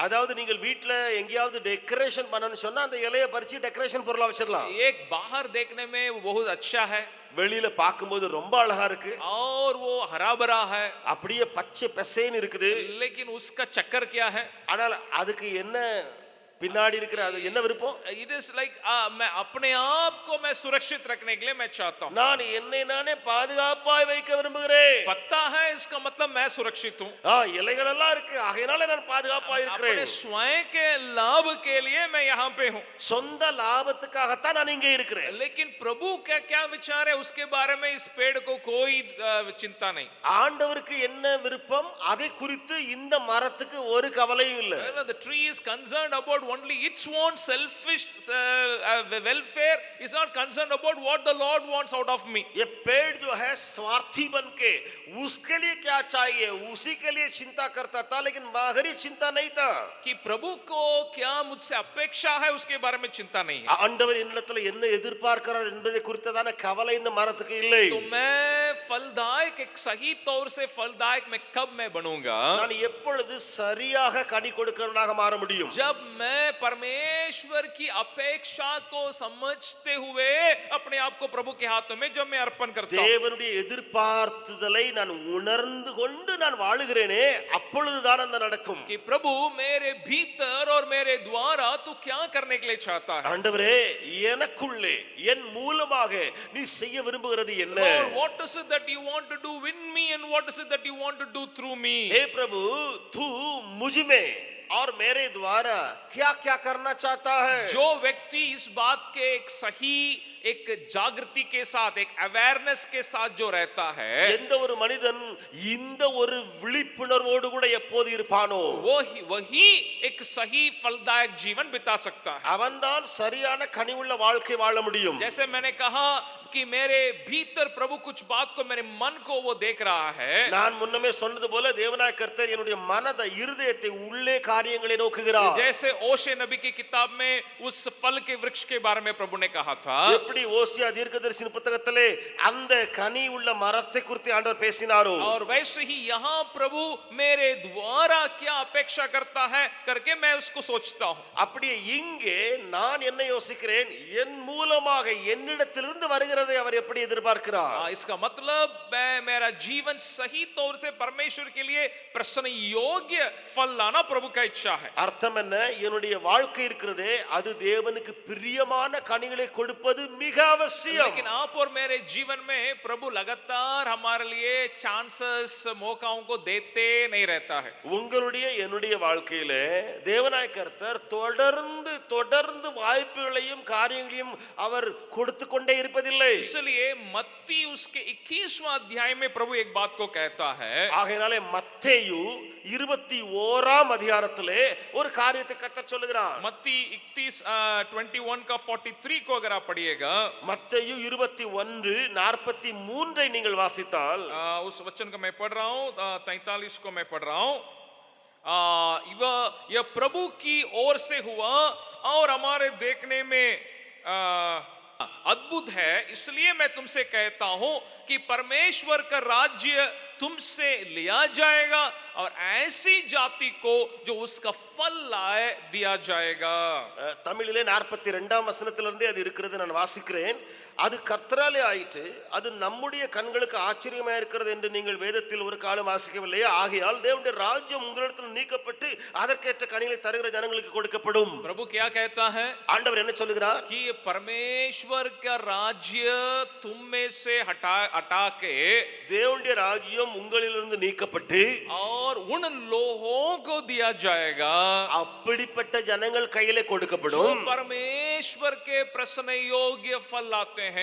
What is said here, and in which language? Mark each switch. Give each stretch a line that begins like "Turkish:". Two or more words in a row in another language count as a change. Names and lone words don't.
Tamil: அதாவது நீங்கள் வீட்ல எங்கயாவது டெக்கரேஷன் பண்ணனும்னு சொன்னா அந்த இலையை பறிச்சு டெக்கரேஷன் பொருளா வச்சிரலாம்.
Hindi: एक बाहर देखने में वो बहुत अच्छा है,
Tamil: வெளியில பாக்கும்போது ரொம்ப அழகா இருக்கு,
Hindi: और वो हरा भरा है,
Tamil: அப்படியே பச்சை பசேன்னு இருக்குது.
Hindi: लेकिन उसका चक्कर क्या है?
Tamil: ஆனால் அதுக்கு என்ன பின்னாடி இருக்கிற அது என்ன விருப்பம்?
English: It is like
Hindi: मैं अपने आप को मैं सुरक्षित रखने के लिए मैं चाहता हूँ.
Tamil: நான் என்னை நானே பாதுகாப்பாய் வைக்க விரும்புகிறேன்.
Hindi: पत्ता है इसका मतलब मैं सुरक्षित हूँ.
Tamil: இலைகள் எல்லாம் இருக்கு, ஆகையால நான் பாதுகாப்பாய்
Hindi: अपने
Tamil: இருக்கிறேன்.
Hindi: स्वयं के लाभ के लिए मैं यहाँ पे हूँ.
Tamil: சொந்த லாபத்துக்காகத்தான் நான் இங்கே இருக்கிறேன்.
Hindi: लेकिन प्रभु क्या क्या विचार है उसके बारे में इस पेड़ को कोई चिंता नहीं.
Tamil: ஆண்டவருக்கு என்ன விருப்பம் அதை குறித்து இந்த மரத்துக்கு ஒரு கவலையும் இல்லை.
English: The tree is concerned about only its own selfish welfare, is not concerned about what the Lord wants out of me.
Hindi: ये पेड़ जो है स्वार्थी बनके उसके लिए क्या चाहिए उसी के लिए चिंता करता था, लेकिन बाहरी चिंता नहीं था. कि प्रभु को क्या मुझसे अपेक्षा है उसके बारे में चिंता नहीं है.
Tamil: ஆண்டவர் என்னிடத்துல என்ன எதிர்பார்க்கிறார் என்பதை குறித்ததான கவலை இந்த மரத்துக்கு இல்லை.
Hindi: तो मैं फलदायक, एक सही तौर से फलदायक मैं कब मैं बनूंगा?
Tamil: நான் எப்பொழுது சரியாக கனி கொடுக்கிறவனாக மாற முடியும்?
Hindi: जब मैं परमेश्वर की अपेक्षा को समझते हुए अपने आप को प्रभु के हाथों में जब मैं अर्पण करता हूं.
Tamil: தேவனுடைய எதிர்பார்த்துதலை நான் உணர்ந்து கொண்டு நான் வாழுகிறேனே, அப்பொழுதுதான் அந்த நடக்கும்.
Hindi: कि प्रभु मेरे भीतर और मेरे द्वारा तू क्या करने के लिए चाहता है?
Tamil: ஆண்டவரே எனக்குள்ளே என் மூலமாக நீ செய்ய விரும்புகிறது என்ன?
English: Lord, what is it that you want to do in me and what is it that you want to do through me?
Hindi: हे प्रभु तू मुझ में और मेरे द्वारा क्या क्या करना चाहता है? जो व्यक्ति इस बात के एक सही, एक जागृति के साथ, एक अवेयरनेस के साथ जो रहता है,
Tamil: எந்த ஒரு மனிதன் இந்த ஒரு விழிப்புணர்வோடு கூட எப்போது இருப்பானோ
Hindi: वही एक सही फलदायक जीवन बिता सकता है.
Tamil: அவன்தான் சரியான கனிவுள்ள வாழ்க்கை வாழ முடியும்.
Hindi: जैसे मैंने कहा कि मेरे भीतर प्रभु कुछ बात को, मेरे मन को वो देख रहा है.
Tamil: நான் முன்னமே சொன்னது போல தேவனாய கர்த்தர் என்னுடைய மனதை, இருதயத்தை, உள்ளே காரியங்களை நோக்குகிறார்.
Hindi: जैसे ओशे नबी की किताब में उस फल के वृक्ष के बारे में प्रभु ने कहा था,
Tamil: எப்படி ஓசியா தீர்க்கதரிசியின் புத்தகத்திலே அந்த கனி உள்ள மரத்தை குறித்து ஆண்டவர் பேசினாரோ,
Hindi: और वैसे ही यहाँ प्रभु मेरे द्वारा क्या अपेक्षा करता है करके मैं उसको सोचता हूँ.
Tamil: அப்படியே இங்கே நான் என்ன யோசிக்கிறேன், என் மூலமாக என்னிடத்திலிருந்து வருகிறதை அவர் எப்படி எதிர்பார்க்கிறார்?
Hindi: इसका मतलब मैं, मेरा जीवन सही तौर से परमेश्वर के लिए प्रसन्न योग्य फल लाना प्रभु का इच्छा है.
Tamil: அர்த்தம் என்ன? என்னுடைய வாழ்க்கை இருக்கிறதே அது தேவனுக்கு பிரியமான கனிகளை கொடுப்பது மிக அவசியம்.
Hindi: लेकिन आप और मेरे जीवन में प्रभु लगातार हमारे लिए चांसेस, मौकाओं को देते नहीं रहता है.
Tamil: உங்களுடைய என்னுடைய வாழ்க்கையில தேவனாய கர்த்தர் தொடர்ந்து தொடர்ந்து வாய்ப்புகளையும் காரியங்களையும் அவர் கொடுத்து கொண்டே இருப்பதில்லை.
Hindi: इसलिए मत्ती उसके 21वां अध्याय में प्रभु एक बात को कहता है.
Tamil: ஆகையாலே மத்தேயு 21ஆம் அதிகாரத்திலே ஒரு காரியத்தை கர்த்தர் சொல்லுகிறார்.
Hindi: मत्ती 21 का 43 को अगर आप पढ़िएगा, मिलेगा।
Tamil: மத்தேயு 21:43 நீங்கள் வாசித்தால்
Hindi: उस वचन को मैं पढ़ रहा हूं, 43 को मैं पढ़ रहा हूं। यह प्रभु की ओर से हुआ और हमारे देखने में अद्भुत है, इसलिए मैं तुमसे कहता हूं कि परमेश्वर का राज्य तुमसे लिया जाएगा और ऐसी जाति को जो उसका फल लाए दिया जाएगा।
Tamil: தமிழிலே 42ஆம் வசனத்திலிருந்து அது இருக்கிறது, நான் வாசிக்கிறேன். அது கர்த்தராலே ஆயிற்று, அது நம்முடைய கண்களுக்கு ஆச்சரியமா இருக்கிறது என்று நீங்கள் வேதத்தில் ஒரு காலம் வாசிக்கவில்லையே? ஆகையால் தேவனுடைய ராஜ்யம் உங்களிடத்தில் நீக்கப்பட்டு அதற்கேற்ற கனிகளை தருகிற ஜனங்களுக்கு கொடுக்கப்படும்.
Hindi: प्रभु क्या कहता है?
Tamil: ஆண்டவர் என்ன சொல்லுகிறார்?
Hindi: कि परमेश्वर का राज्य तुम में से हटा के
Tamil: தேவனுடைய ராஜ்யம் உங்களிலிருந்து நீக்கப்பட்டு
Hindi: और उन लोगों को दिया जाएगा,
Tamil: அப்படிப்பட்ட ஜனங்கள் கையிலே
Hindi: जो
Tamil: கொடுக்கப்படும்.
Hindi: परमेश्वर के प्रसन्न योग्य फल लाते हैं।